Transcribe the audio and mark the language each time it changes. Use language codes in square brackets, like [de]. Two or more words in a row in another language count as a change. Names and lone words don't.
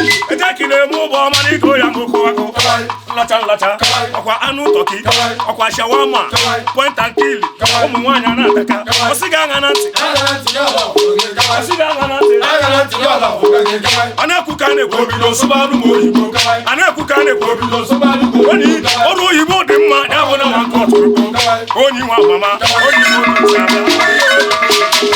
[ig] Eje ka ị na-eme ụgbọ ọma n'iko ya ma oku akụ. Nlacha, nlacha, ọkwa anụ tọki, ọkwa shawama, [en] point and kill, [ig] ụmụ nwaanyị a na-ataka. Ọ sị gị aṅa na ntị. Ọ sị gị aṅa na ntị. A na-ekwu ka a na-ekwu. A na-ekwu ka a na-ekwu. Onye ọrụ oyibo dị mma, ya bụ na nwa nke ọtụrụ. Onye nwe amama, onye nwe obi abịa.